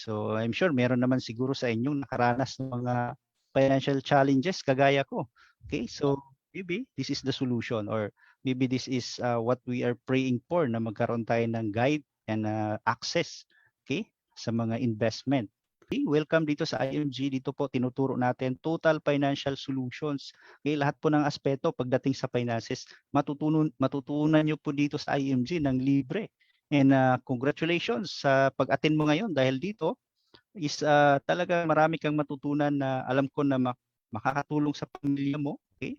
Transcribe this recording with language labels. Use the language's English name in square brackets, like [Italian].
[Filipino] So I'm sure meron naman siguro sa inyong nakaranas ng mga financial challenges kagaya ko. [English] Okay, so maybe this is the solution or maybe this is what we are praying for [Filipino] na magkaroon tayo ng [English] guide and access, okay, [Filipino] sa mga investment. Okay, welcome dito sa IMG. Dito po tinuturo natin [English] total financial solutions. [Filipino] Okay, lahat po ng aspeto pagdating sa finances, matutunan nyo po dito sa IMG ng libre. [English] And congratulations [Filipino] sa pag-attend mo ngayon dahil dito is talaga marami kang matutunan na alam ko na makakatulong sa pamilya mo, okay?